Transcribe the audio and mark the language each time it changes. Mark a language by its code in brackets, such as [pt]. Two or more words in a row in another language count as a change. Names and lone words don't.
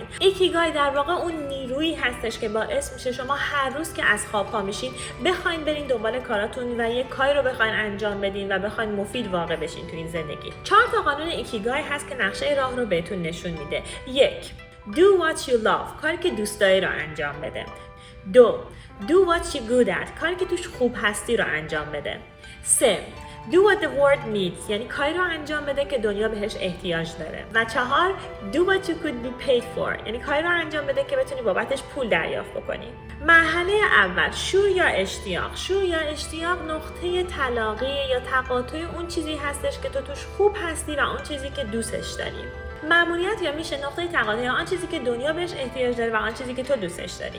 [fa] ایکیگای در واقع اون نیرویی هستش که باعث میشه شما هر روز که از خواب پا میشین بخواین برین دنبال کاراتون و یه کاری رو بخواین انجام بدین و بخواین مفید واقع بشین تو این زندگی. 4 تا قانون ایکیگای هست که نقشه راه رو بهتون نشون میده. 1. [en] Do what you love، [fa] کاری که دوست داری رو انجام بده. 2. [en] Do what you're good at، [fa] کاری که توش خوب هستی رو انجام بده. 3. [en] Do what the world needs، [fa] یعنی کاری رو انجام بده که دنیا بهش احتیاج داره. و 4. [en] Do what you could be paid for، [fa] یعنی کاری رو انجام بده که بتونی بابتش پول دریافت بکنی. مرحله اول، شور یا اشتیاق. شور یا اشتیاق نقطه تلاقی یا تقاطع اون چیزی هستش که تو توش خوب هستی و اون چیزی که دوستش داری. مأموریت یا میشه نقطه تقاطع آن چیزی که دنیا بهش احتیاج داره و آن چیزی که تو دوستش داری.